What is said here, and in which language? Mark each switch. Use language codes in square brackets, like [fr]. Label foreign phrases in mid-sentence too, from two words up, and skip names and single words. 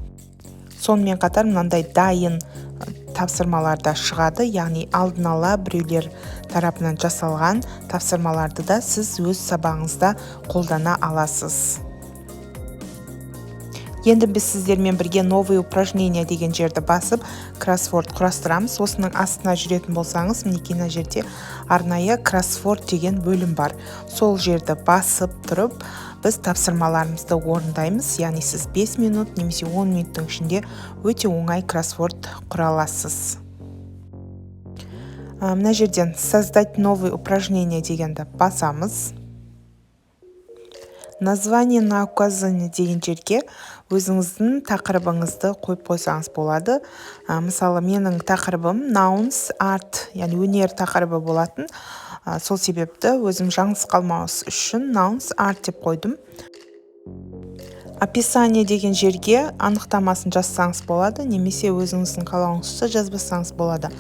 [kk] Сонымен қатар мынандай дайын тапсырмаларда шығады, яғни алдын ала біреулер тарапынан жасалған тапсырмаларды да сіз өз сабағыңызда қолдана аласыз. Енді біз сіздермен бірге [ru] новые упражнения [kk] деген жерді басып, кроссворд құрастырамыз. Осының астына жүретін болсаңыз, мінекей мына жерде арнайы кроссворд деген бөлім бар. Сол жерді басып тұрып, біз тапсырмаларымызды орындаймыз. Яғни сіз 5 минут немесе 10 минуттың ішінде өте оңай кроссворд құра аласыз. Мына жерден [ru] создать новые упражнения [kk] дегенді басамыз. [ru] Название на указание [kk] деген жерге өзіңіздің тақырыбыңызды қойып қойсаңыз болады. Мысалы, менің тақырыбым [en] nouns, art, [kk] яғни өнер тақырыбы болатын. Сол себепті өзім жаңылыс қалмауыз үшін [en] nouns, art [kk] деп қойдым. Описание деген жерге анықтамасын жазсаңыз болады, немесе өзіңіздің қалауыңызды жазбасаңыз болады.